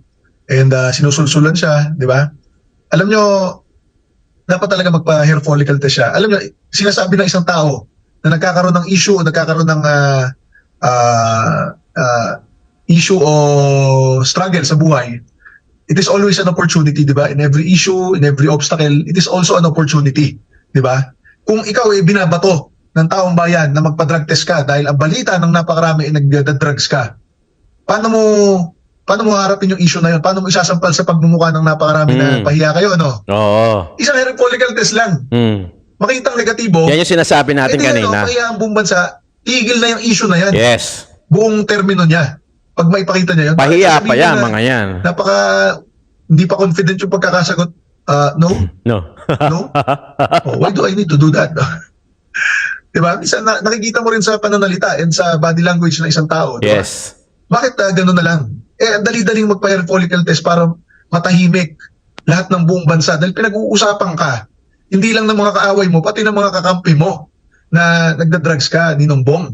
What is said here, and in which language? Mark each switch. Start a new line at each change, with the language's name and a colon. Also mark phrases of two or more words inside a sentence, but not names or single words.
Filipino: And sinusulsulan siya, di ba? Alam nyo, dapat talaga magpa-
English: hair follicle test
Filipino: siya. Alam nyo, sinasabi ng isang tao na nagkakaroon ng issue, nagkakaroon ng issue o struggle sa buhay,
English: it is always an opportunity,
Filipino: di ba?
English: In every issue, in every obstacle, it is also an opportunity,
Filipino: di ba? Kung ikaw ay binabato ng taong bayan na magpa-
English: drug test
Filipino: ka dahil ang balita ng napakarami ay nag-drugs ka, paano mo harapin yung issue na yun? Paano mo isasampal sa pagmumukha ng napakarami na pahiya kayo, ano? Oo. Isang
English: hair follicle test
Filipino: lang. Makitang negatibo. Yan yung sinasabi natin kanina. Kaya ang buong bansa, tigil na yung issue na yan.
English: Yes.
Filipino: Buong termino niya. Pag maipakita niya yun. Pahiya sabihin pa yan, na mga yan. Hindi pa confident yung pagkakasagot.
English: No? No. No? Why do I need to do that?
Filipino: Diba? Isa, nakikita mo rin sa pananalita and sa
English: body language
Filipino: ng isang tao. Diba?
English: Yes.
Filipino: Bakit ganun na lang? Dali-daling magpa-
English: hair follicle test
Filipino: para matahimik lahat ng buong bansa. Dahil pinag-uusapan ka, hindi lang ng mga kaaway mo, pati ng mga kakampi mo na nagda-drugs ka, Ninong Bong.